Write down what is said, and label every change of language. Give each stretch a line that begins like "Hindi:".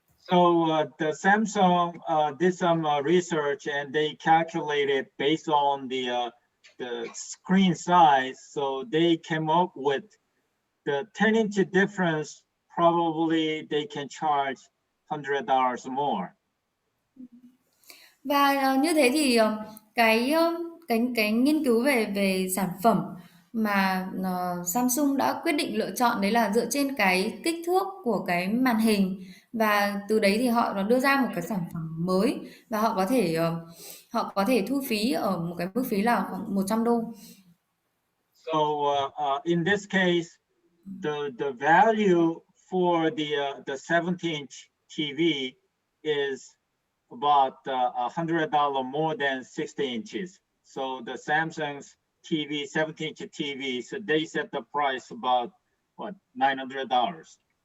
English: So the Samsung did some research and they calculated based on the screen size. So they came up with the 10-inch difference. Probably they can charge $100 more.
Vietnamese: Và như thế thì cái nghiên cứu về sản phẩm mà Samsung đã quyết định lựa chọn đấy là dựa trên cái kích thước của cái màn hình và từ đấy thì họ đưa ra một cái sản phẩm mới và họ có thể thu phí ở một cái mức phí là khoảng $100.
English: So in this case, the value for the 70-inch TV is about $100 more than 60 inches. So the Samsung's TV, 70-inch TV, so they set the price about what, $900.